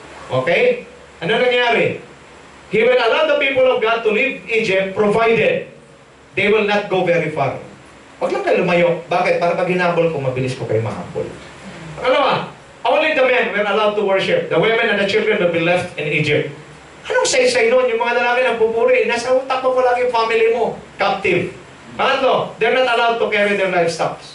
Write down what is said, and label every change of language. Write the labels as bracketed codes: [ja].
[tl] Okay? Ano nangyari? [en] He will allow the people of God to leave Egypt provided they will not go very far. [tl] Huwag lang kayo lumayo. Bakit? Para pag hinabol ko, mabilis ko kayo mahabol. Ano [en] only the men were allowed to worship. The women and the children will be left in Egypt. [tl] Anong say-say nun? Yung mga lalaki ng pupuri, nasa utak mo palagi yung family mo. Captive. Pangatlo, [en] they're not allowed to carry their livestock.